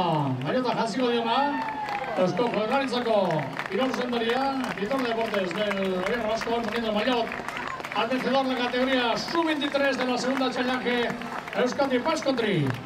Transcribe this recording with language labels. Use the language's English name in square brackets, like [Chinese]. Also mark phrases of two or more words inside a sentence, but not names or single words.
[Basque] Maiota jasiko diona. Eusko Jaurlaritzako kirol zuzendaria, [Spanish] director de deportes del gobierno vasco, poniendo el maillot al vencedor de la categoría sub-23 de la segunda Chañaje Euskadi Pass Country.